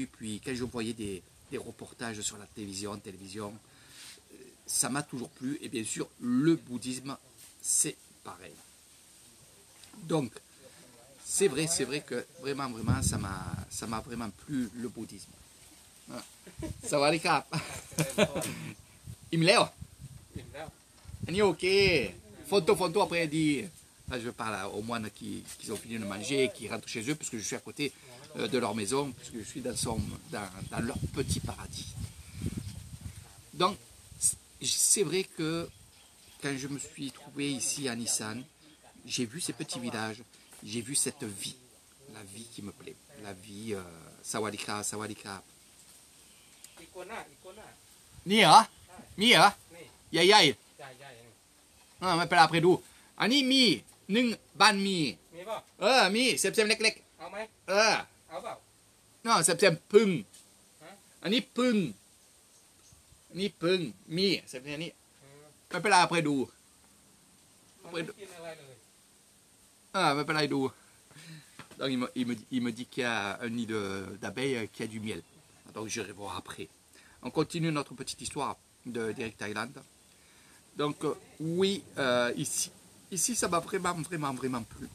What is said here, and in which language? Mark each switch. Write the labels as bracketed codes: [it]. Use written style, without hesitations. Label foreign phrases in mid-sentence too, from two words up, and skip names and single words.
[fr] Puis quand je voyais des reportages sur la télévision, ça m'a toujours plu. Et bien sûr, le bouddhisme, c'est pareil. Donc, c'est vrai que vraiment, ça m'a vraiment plu, le bouddhisme. [th] Sawadee-krap. อิ่มแล้ว อันนี้โอเค [fr] photo après dit. Là, je parle aux moines qui ont fini de manger, qui rentrent chez eux, puisque je suis à côté de leur maison, puisque je suis dans leur petit paradis. Donc, c'est vrai que quand je me suis trouvé ici à Nissan, j'ai vu ces petits villages, j'ai vu cette vie, la vie qui me plaît, la vie [th] สวัสดีครับ สวัสดีครับ. นี่เหรอมีเหรอใหญ่ๆไม่เป็นไรไปดูอันนี้มี1บ้านมี ป่ะ มีเสียมๆเล็ก เอาไหม ๆเปล่าเสียมพึ่ง ฮะ อันนี้พึ่งอันนี้พึ่งมีเสียมๆนี้ไม่เป็นไรไปดู มันไม่กินอะไรเลย [fr] mais pas là, donc il me dit qu'il y a un nid d'abeilles qui a du miel. Donc j'irai voir après. On continue notre petite histoire d'Eric Thaïlande. Donc oui, ici ça m'a vraiment plu.